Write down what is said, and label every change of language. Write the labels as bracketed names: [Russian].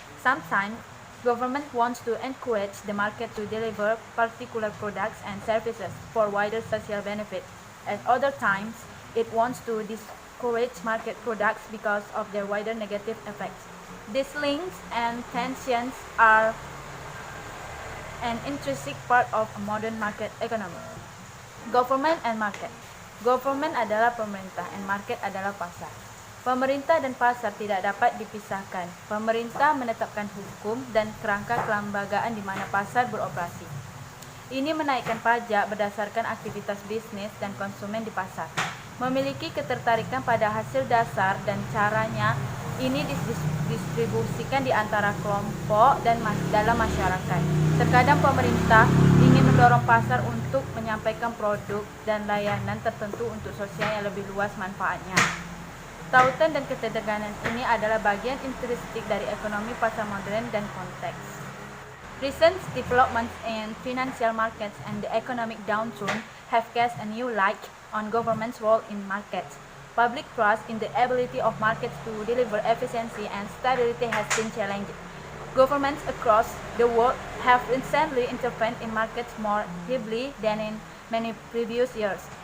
[English] Sometimes, government wants to encourage the market to deliver particular products and services for wider social benefit. At other times, it wants to discourage market products because of their wider negative effects. These links and tensions are an intrinsic part of a modern market economy. Government and market. [Indonesian] Government adalah pemerintah and market adalah pasar. Pemerintah dan pasar tidak dapat dipisahkan. Pemerintah menetapkan hukum dan kerangka kelembagaan di mana pasar beroperasi. Ini menaikkan pajak berdasarkan aktivitas bisnis dan konsumen di pasar. Memiliki ketertarikan pada hasil dasar dan caranya ini didistribusikan di antara kelompok dan dalam masyarakat. Terkadang pemerintah ingin mendorong pasar untuk menyampaikan produk dan layanan tertentu untuk sosial yang lebih luas manfaatnya. Tautan dan ketegangan ini adalah bagian intrinsik dari ekonomi pasar modern dan konteks. [English] Recent developments in financial markets and the economic downturn have cast a new light on government's role in markets. Public trust in the ability of markets to deliver efficiency and stability has been challenged. Governments across the world have recently intervened in markets more heavily than in many previous years.